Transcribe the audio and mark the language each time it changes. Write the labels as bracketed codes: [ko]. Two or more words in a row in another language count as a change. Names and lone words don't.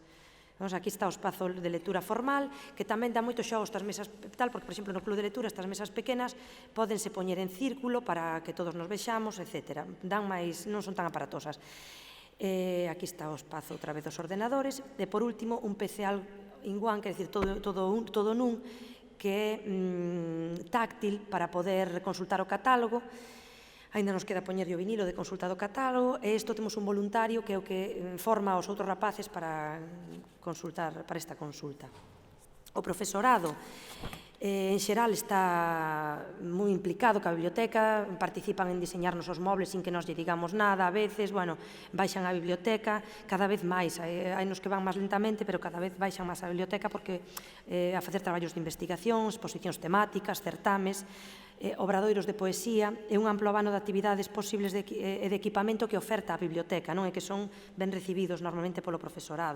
[gl] Aquí está o espazo de lectura formal, que tamén dá moito xogo estas mesas tal, porque, por exemplo, no club de lectura estas mesas pequenas pódense poñer en círculo para que todos nos vexamos, etc. Non son tan aparatosas. Aquí está o espazo outra vez dos ordenadores. E, por último, un PC all-in-one, que é dicir, todo nun, que é táctil para poder consultar o catálogo. Ainda nos queda poñer o vinilo de consulta do catálogo e isto temos un voluntario que é o que forma os outros rapaces para esta consulta. O profesorado en xeral está moi implicado ca biblioteca, participan en diseñarnos os mobles sin que nos lle digamos nada, a veces, baixan á biblioteca cada vez máis, hai nos que van máis lentamente, pero cada vez baixan máis á biblioteca porque a facer traballos de investigación, exposicións temáticas, certames, obradoiros de poesía e un amplo abano de actividades posibles e de equipamento que oferta a biblioteca e que son ben recibidos normalmente polo profesorado.